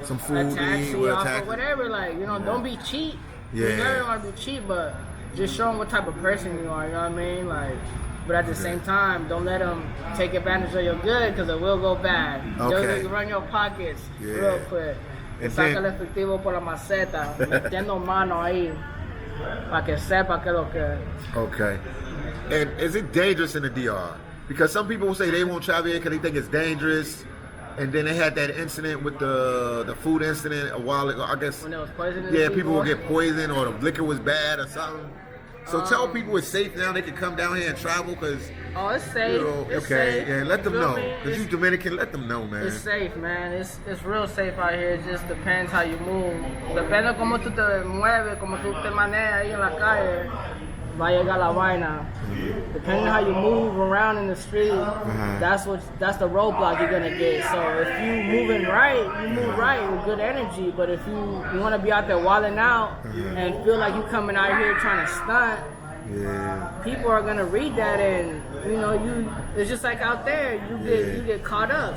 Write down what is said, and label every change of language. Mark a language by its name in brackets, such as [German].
[English] some food, a taxi, offer whatever. Like, you know, don't be cheap. You never want to be cheap, but just show them what type of person you are, you know what I mean? Like, but at the same time, don't let them take advantage of your good because it will go bad. They'll just run your pockets real quick. [Spanish] Saca el efectivo por la maceta, metiendo mano ahí, para que sepa que lo que. [English] Okay. And is it dangerous in the DR? Because some people will say they won't travel here because they think it's dangerous. And then they had that incident with the food incident a while ago, I guess. When there was poisoning? Yeah, people will get poisoned or the liquor was bad or something. So tell people it's safe now. They can come down here and travel because. Oh, it's safe. You know, it's safe. Yeah, let them know. Because you Dominican, let them know, man. It's safe, man. It's real safe out here. It just depends how you move. [Spanish] Depende cómo tú te mueves, cómo tú te manejas ahí en la calle. Va a llegar la vaina. [English] Depending on how you move around in the street, that's the roadblock you're gonna get. So if you moving right, you move right with good energy. But if you want to be out there wilding out and feel like you coming out here trying to stunt, people are gonna read that and you know it's just like out there you get caught up.